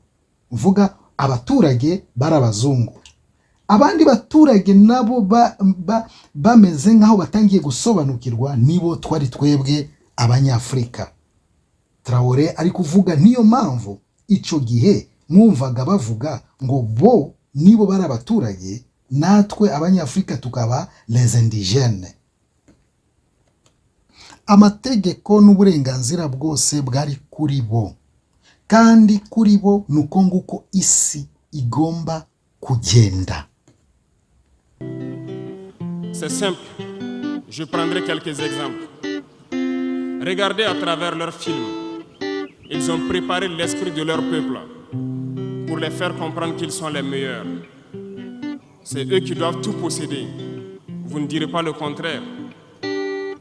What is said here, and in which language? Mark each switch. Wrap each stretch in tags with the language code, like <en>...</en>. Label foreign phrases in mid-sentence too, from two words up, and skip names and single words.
<rw>Uvuga abaturage barabazungu. Abandi baturage nabo bameze nkaho batangiye gusobanukirwa, nibo twari twebwe abanyafrika. Traoré ari kuvuga niyo mpamvu ico gihe mwumvaga bavuga ngo bo nibo bari abaturage, natwe abanyafrika tukaba</rw> <fr>les indigènes.</fr> <rw>Amategeko n'uburenganzira bwose bwari kuri bo, kandi kuri bo nuko nguko isi igomba kugenda.</rw> <fr>C'est simple, je prendrai quelques exemples. Regardez à travers leurs films, ils ont préparé l'esprit de leur peuple pour les faire comprendre qu'ils sont les meilleurs. C'est eux qui doivent tout posséder. Vous ne direz pas le contraire.</fr>